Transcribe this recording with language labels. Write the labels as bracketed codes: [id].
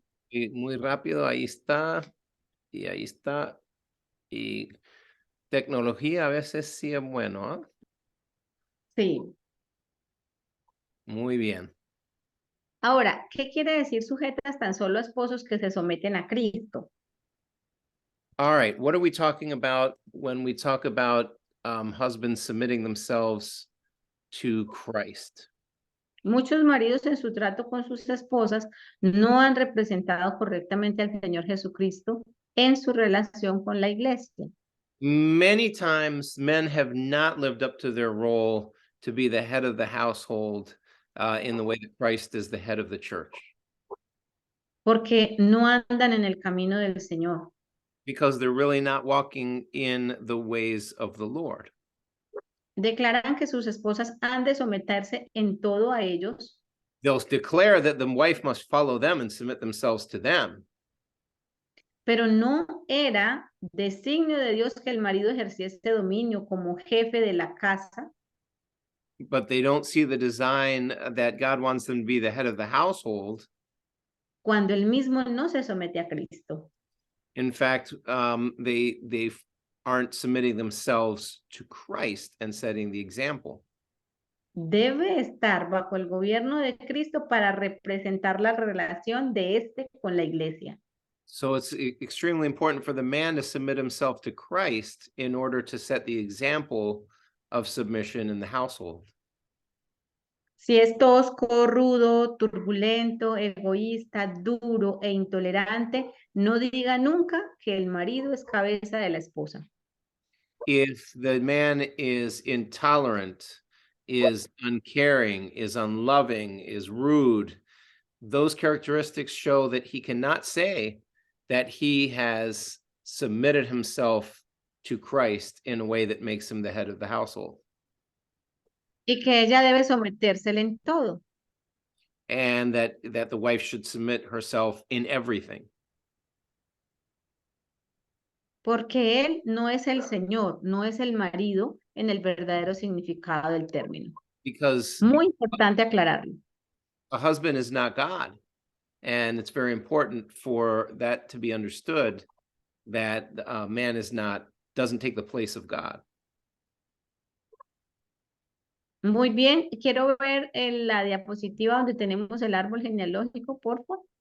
[es] Y muy rápido, ahí está. Y ahí está. Y tecnología a veces sí es bueno, ¿ah? Sí. Muy bien. Ahora, ¿qué quiere decir sujetas tan solo a esposos que se someten a Cristo? [en] All right, what are we talking about when we talk about husbands submitting themselves to Christ? [es] Muchos maridos en su trato con sus esposas no han representado correctamente al Señor Jesucristo en su relación con la iglesia. [en] Many times men have not lived up to their role to be the head of the household in the way that Christ is the head of the church. [es] Porque no andan en el camino del Señor. [en] because they're really not walking in the ways of the Lord. [es] Declaran que sus esposas han de someterse en todo a ellos, [en] They'll declare that the wife must follow them and submit themselves to them. [es] pero no era designio de Dios que el marido ejerciese dominio como jefe de la casa, [en] But they don't see the design that God wants them to be the head of the household. [es] cuando él mismo no se somete a Cristo. [en] In fact, they aren't submitting themselves to Christ and setting the example. [es] Debe estar bajo el gobierno de Cristo para representar la relación de éste con la iglesia. [en] So it's extremely important for the man to submit himself to Christ in order to set the example of submission in the household. [es] Si es tosco, rudo, turbulento, egoísta, duro e intolerante, no diga nunca que el marido es cabeza de la esposa. [en] If the man is intolerant, is uncaring, is unloving, is rude, those characteristics show that he cannot say that he has submitted himself to Christ in a way that makes him the head of the household. [es] Y que ella debe sometérsele en todo. [en] And that the wife should submit herself in everything. [es] Porque él no es el Señor, no es el marido en el verdadero significado del término. [en] Because [es] Muy importante aclararlo. [en] a husband is not God. And it's very important for that to be understood, that a man doesn't take the place of God. [es] Muy bien, quiero ver la diapositiva donde tenemos el árbol genealógico, por favor.